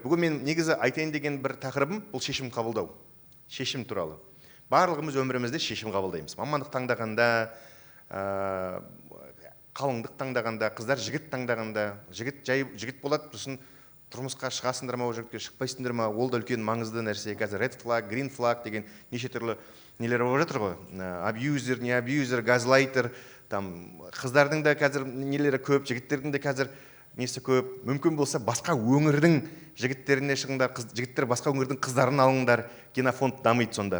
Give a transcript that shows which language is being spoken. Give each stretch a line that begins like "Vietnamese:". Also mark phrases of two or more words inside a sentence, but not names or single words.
Kazakh: Бүгін мен негізі айтайын деген бір тақырыбым бұл шешім қабылдау. Шешім туралы. Барлығымыз өмірімізде шешім қабылдаймыз. Мамандық таңдағанда, қалыңдық таңдағанда, қыздар жігіт таңдағанда, жігіт болады, сосын тұрмысқа шығасыңдар ма, ол жігітке шықпайсыңдар ма, ол да үлкен маңызды нәрсе. Қазір
English: red flag, green flag
Kazakh: деген неше түрлі нелер болып жатыр ғой. Абьюзер, не абьюзер, газлайтер, там қыздардың да қазір нелері көп, жігіттердің де қазір несі көп. Мүмкін болса басқа өңірдің жігіттеріне шығыңдар, жігіттер басқа өңірдің қыздарын алыңдар, генофонд дамиды сонда.